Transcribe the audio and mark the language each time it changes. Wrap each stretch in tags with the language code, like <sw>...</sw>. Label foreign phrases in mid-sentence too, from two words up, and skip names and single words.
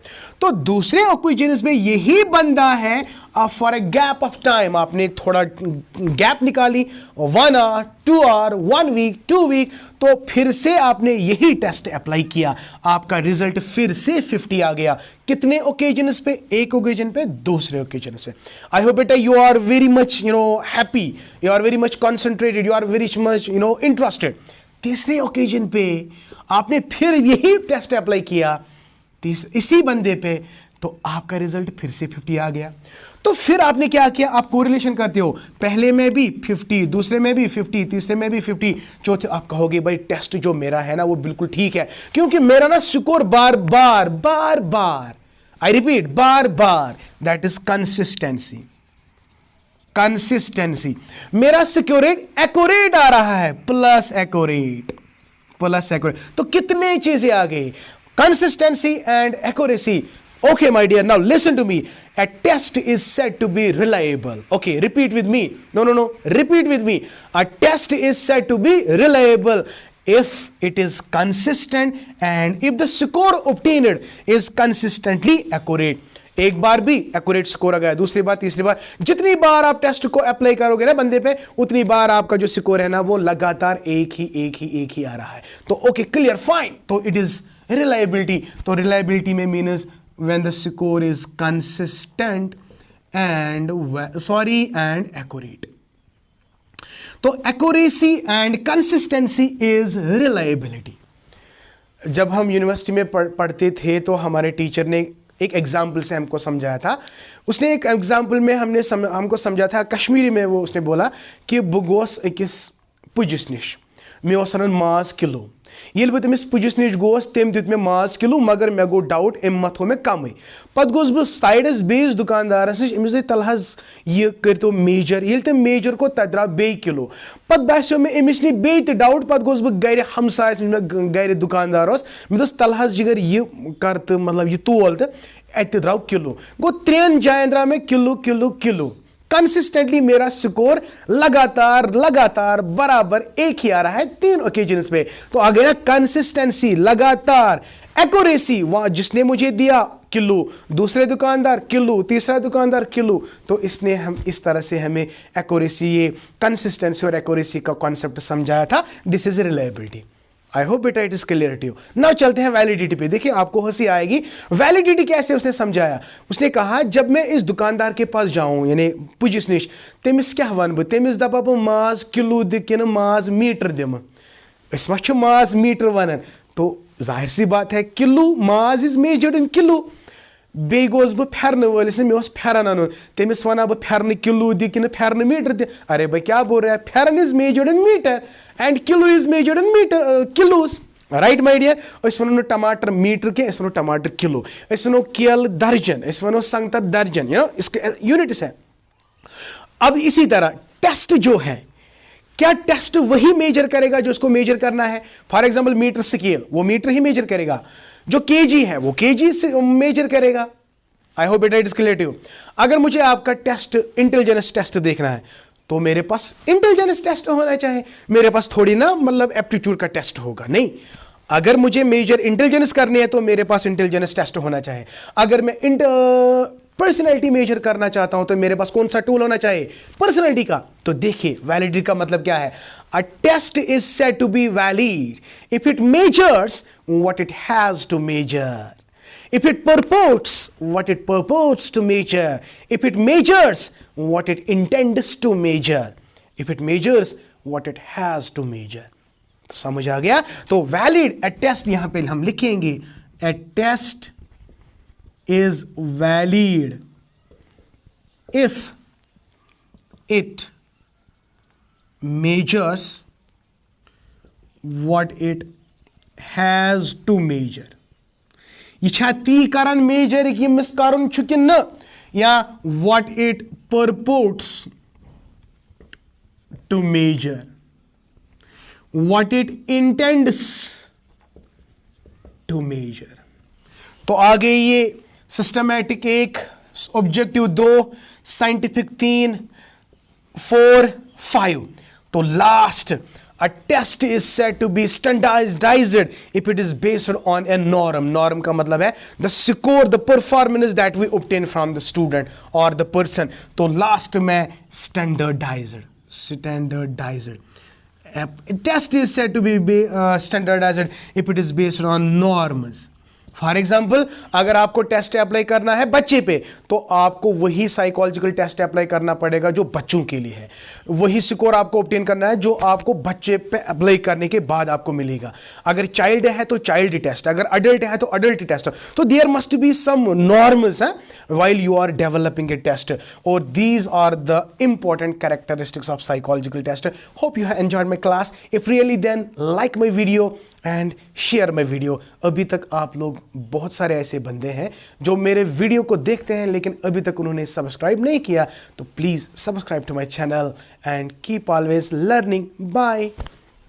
<hi>तो दूसरे ओकेजन्स में यही बंदा है,</hi> <en>for a gap of time</en> <hi>आपने थोड़ा गैप निकाली, 1 आवर, 2 आवर, 1 वीक, 2 वीक, तो फिर से आपने यही</hi> <en>test apply</en> <hi>किया, आपका रिजल्ट फिर से 50 आ गया. कितने ओकेजन्स पे? एक ओकेजन पे, दूसरे ओकेजन्स पे.</hi> <en>I hope बेटा you are very much happy, you are very much concentrated, you are very much interested.</en> <hi>तीसरे ओकेजन पे आपने फिर यही</hi> <en>test apply</en> <hi>किया इसी बंदे पे, तो आपका रिजल्ट फिर से 50 आ गया. तो फिर आपने क्या किया? आप कोरिलेशन करते हो, पहले में भी 50, दूसरे में भी 50, तीसरे में भी 50, चौथे आप कहोगे भाई टेस्ट जो मेरा है ना वो बिल्कुल ठीक है, क्योंकि मेरा ना स्कोर बार बार बार बार,</hi> <en>I repeat,</en> <hi>बार बार,</hi> <en>that is consistency.</en> <hi>कंसिस्टेंसी, मेरा स्कोर एक्यूरेट आ रहा है,</hi> <en>plus accurate, plus accurate.</en> <hi>तो कितने चीजें आ गई?</hi> <en>consistency and accuracy. Okay, my dear, now listen to me. A test is said to be reliable. Okay, repeat with me. No. Repeat with me. A test is said to be reliable if it is consistent and if the score obtained is consistently accurate.</en> <hi>एक बार भी</hi> <en>accurate score</en> <hi>आ गया, दूसरी बार, तीसरी बार, जितनी बार आप टेस्ट को अप्लाई करोगे ना बंदे पे, उतनी बार आपका जो स्कोर है ना वो लगातार एक ही आ रहा है.</hi> <en>तो ok, clear, fine. तो it is reliability. तो reliability में means when the score is consistent and accurate. तो accuracy and consistency is reliability.</en> <hi>जब हम यूनिवर्सिटी में पढ़ते थे तो हमारे टीचर ने एक एग्जाम्पल से हमको समझाया था. उसने एक एग्जाम्पल में हमको समझा था कश्मीरी में. वो उसने बोला कि</hi> <ks>बह गोस अकिस पुजिस निश, मे ओस अनन माज किलो. येल बह तमिस पुजिस निश गोस, तम दित मे माज किलो, मगर मे गो डाउट अम मत हो मे कम. पत गोस बह साइडस बेस दुकानदारस निश, अमिस तलहज यह करतो मेजर. येल तम मेजर को तत द्राव बे किलो. पत बास्यो मे अमिस नी बे त डाउट. पत गोस बह गर हमसायस निश, मे गर दुकानदार ओस, मे दोस तलहज जिगर यह कर त मतलब यह तोल त अत द्राव किलो. गो 3 जायन द्राव मे किलो किलो किलो.</ks> <hi>कंसिस्टेंटली मेरा स्कोर लगातार बराबर एक ही आ रहा है 3 ओकेजन्स पे. तो आ गया कंसिस्टेंसी, लगातार. एक्यूरेसी, वहां जिसने मुझे दिया किलो, दूसरे दुकानदार किलो, तीसरा दुकानदार किलो. तो इसने हम इस तरह से हमें एक्यूरेसी, ये कंसिस्टेंसी और एक्यूरेसी का कॉन्सेप्ट समझाया था.</hi> <en>This is reliability. I hope बेटा it is clear to you. Now</en> <hi>चलते हैं वैलिडिटी पे. देखिए आपको हंसी आएगी. वैलिडिटी कैसे उसने समझाया? उसने कहा जब मैं इस दुकानदार के पास जाऊं, यानी</hi> <ks>पुजिस निश, तमिस क्या वन बह, तमिस दपा बह माज किलो दि कि माज मीटर दिम. अस मा माज मीटर वनान.</ks> <hi>तो जाहिर सी बात है किलो, माज</hi> <en>is measured in kilo.</en> <ks>बे गोस बह फेरन वलिस, मे फेरन अन, तमिस वना बह फेरन किलो दि कि फेरन मीटर दि.</ks> <hi>अरे भाई क्या बोल रहा है?</hi> <en>फेरन is measured in meter and kilo is measured in meter, kilos. right my dear</en> <ks>अस वनो टमाटर मीटर के अस वनो टमाटर किलो अस वनो केल दर्जन अस वनो संगतर दर्जन</ks> <hi>इसके यूनिट्स है। अब इसी तरह टेस्ट जो है, क्या टेस्ट वही मेजर करेगा जो उसको मेजर करना है?</hi> <en>for example meter scale,</en> <hi>वो मीटर ही मेजर करेगा। जो केजी है वो केजी से मेजर करेगा।</hi> <en>I hope it is clear to you.</en> <hi>अगर मुझे आपका टेस्ट</hi> <en>intelligence test</en> <hi>देखना है तो मेरे पास</hi> <en>intelligence test</en> <hi>होना चाहिए, मेरे पास थोड़ी ना मतलब एप्टीट्यूड का टेस्ट होगा, नहीं। अगर मुझे</hi> <en>measure intelligence</en> <hi>करनी है तो मेरे पास</hi> <en>intelligence test</en> <hi>होना चाहिए। अगर मैं पर्सनैलिटी मेजर करना चाहता हूं तो मेरे पास कौन सा टूल होना चाहिए? पर्सनैलिटी का। तो देखिए वैलिडिटी का मतलब क्या है?</hi> <en>A test is said to be valid if it measures what it has to measure, if it purports what it purports to measure, if it measures what it intends to measure, if it measures what it has to measure।</en> <hi>तो समझ आ गया? तो</hi> <en>वैलिड a test</en> <hi>यहां पे हम लिखेंगे</hi> <en>a test is valid if it measures what it has to measure।</en> <ks>यह छा ती करन मेजर कि मिस करन छु कि न, या</ks> <en>what it purports to measure, what it intends to measure.</en> <hi>तो आगे ये सिस्टमैटिक 1, ऑब्जेक्टिव 2, साइंटिफिक 3, 4, 5।</hi> <en>तो लास्ट A test is said to be standardized if it is based on a norm। Norm</en> <hi>का मतलब है</hi> <en>the score, the performance that we obtain from the student or the person।</en> <hi>तो last में standardized।</hi> <en>A test is said to be standardized if it is based on norms।</en> <hi>फॉर एग्जाम्पल अगर आपको</hi> <en>test apply</en> <hi>करना है बच्चे पे तो आपको वही</hi> <en>psychological test apply</en> <hi>करना पड़ेगा जो बच्चों के लिए है, वही स्कोर आपको ऑब्टेन करना है जो आपको बच्चे पे अप्लाई करने के बाद आपको मिलेगा। अगर चाइल्ड है तो</hi> <en>child test,</en> <hi>अगर अडल्ट है तो</hi> <en>adult test. तो there must be some norms while you are developing a test, or these are the important characteristics of psychological test। Hope you have enjoyed my class। If really, then like my video and share my video।</en> <hi>अभी तक आप लोग बहुत सारे ऐसे बंदे हैं जो मेरे वीडियो को देखते हैं लेकिन अभी तक उन्होंने सब्सक्राइब नहीं किया, तो</hi> <en>please subscribe to my channel and keep always learning.</en> <hi>बाय।</hi>